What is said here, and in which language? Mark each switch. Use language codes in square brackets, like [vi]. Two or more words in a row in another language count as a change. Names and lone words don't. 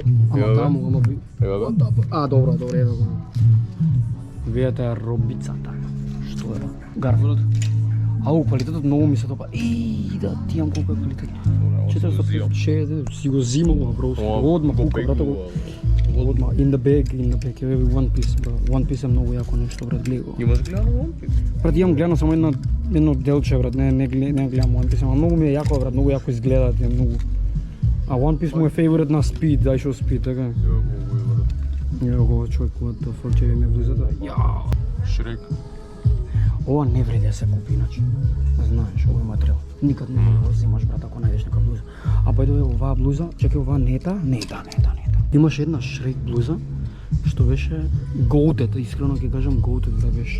[mk] Ама таму, ама би... А, добро, ево го. Видите робицата. Што е? Гарфилд. Ау, квалитетот многу ми се допа. Да, ти имам колку е квалитет. 460, си го зимала, бро. Одма пука, брато го. Одма, [en] in the bag, ево One Piece, бро. [mk] One Piece е многу јако нешто, брат, гледа го. Имаш гледано One Piece? Брат, имам гледано само едно делче, брат, не гледам One Piece, ама многу ми е јако, брат, многу јако изгледаат, е многу. А One Piece му е фейворит на Speed, [en] I show Speed, [mk] така? Ево го, човек, [en] what the fuck, [mk] ќе ми близата. Јао. Шрек. Ова не вреди да се купи иначе. Знаеш, овој материјал. Никад не го взимаш, брат, ако најдеш нека блуза. А бајде оваа блуза, чекај, оваа нета. Имаше една Шрек блуза, што беше goated, искрено ќе кажам goated да беше.